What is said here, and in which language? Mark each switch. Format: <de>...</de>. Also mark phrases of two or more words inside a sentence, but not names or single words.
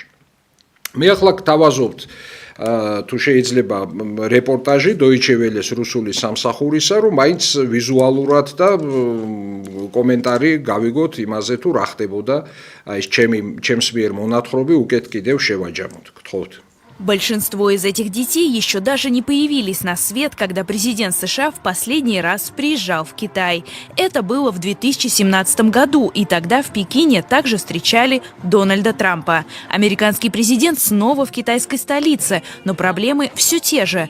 <ka>მე ახლა გთავაზობთ თუ შეიძლება რეპორტაჟი Deutsche Welle-ს რუსული სამსახურისა, რომ მაინც ვიზუალურად და კომენტარი გავიგოთ იმაზე თუ რა ხდებოდა ეს ჩემს მიერ მონათხრობი უკეთ კიდევ შევაჯამოთ. გთხოვთ.</ka> <ru>Большинство из этих детей еще даже не появились на свет, когда президент США в последний раз приезжал в Китай. Это было в 2017 году, и тогда в Пекине также встречали Дональда Трампа. Американский президент снова в китайской столице, но проблемы все те же.</ru>